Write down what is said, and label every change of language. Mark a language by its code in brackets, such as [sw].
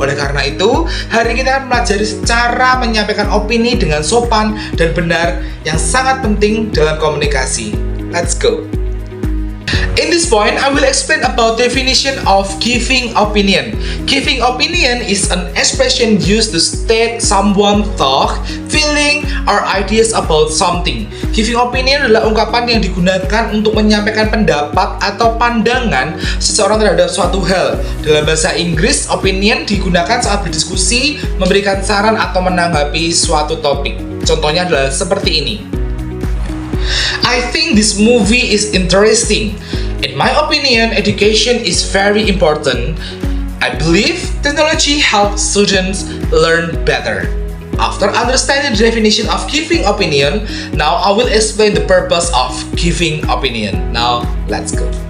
[id] Oleh karena itu, hari ini kita akan pelajari cara menyampaikan opini dengan sopan dan benar yang sangat penting dalam komunikasi. [en] Let's go! In this point, I will explain about definition of giving opinion. Giving opinion is an expression used to state someone's thought, feeling, or ideas about something. [id] Giving opinion adalah ungkapan yang digunakan untuk menyampaikan pendapat atau pandangan seseorang terhadap suatu hal. Dalam bahasa Inggris, opinion digunakan saat berdiskusi, memberikan saran atau menanggapi suatu topik. Contohnya adalah seperti ini. [en] I think this movie is interesting. In my opinion, education is very important. I believe technology helps students learn better. After understanding the definition of giving opinion, now I will explain the purpose of giving opinion. Now, let's go.